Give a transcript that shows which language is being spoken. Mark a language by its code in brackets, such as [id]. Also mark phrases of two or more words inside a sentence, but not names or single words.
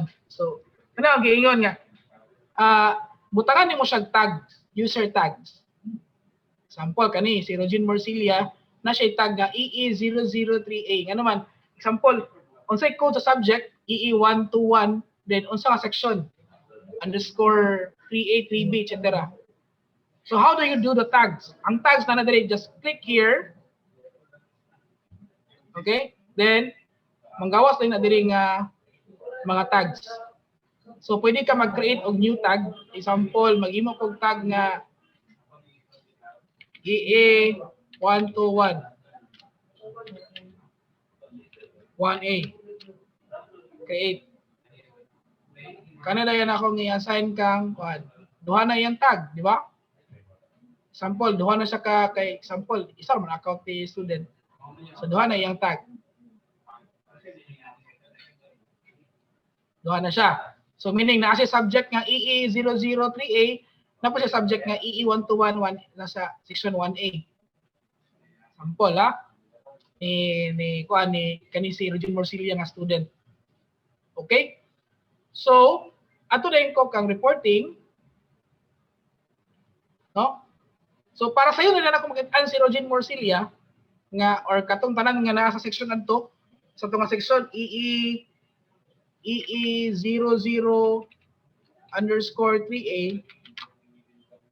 [ceb] So, ano ang giingon nga? Butangan nimo siya tag, [en] user tags. [ceb] Example kani si Rogin Morcilia na siya tag nga EE003A. Nga naman, example, unsay code sa subject EE121, then unsa nga section underscore 3A, 3B, etc. [en] So how do you do the tags? [ceb] Ang tags na dali, [en] just click here. Okay? Then, [ceb] manggawas din na diri nga mga tags. So pwede ka mag-create og [en] new tag. [ceb] Example, mag-imo kog tag nga EA121 1A. Create. Kana dayon akong i-assign kang kuan. Duha na yang tag, di ba? Example, duha na siya ka kay example, isa man account ni student. So duha na yang tag. Duha na siya. So meaning na siya subject nga EE003A, na po siya subject nga EE121 nasa section 1A. Sample ha. Ni kani si Rogin Morcilia nga student. Okay? So, ato na yung kang reporting. No? So para sa iyo na ako makita si Rogin Morcilia nga or katong tanan nga naa sa section adto sa tunga section EE00_3A, no?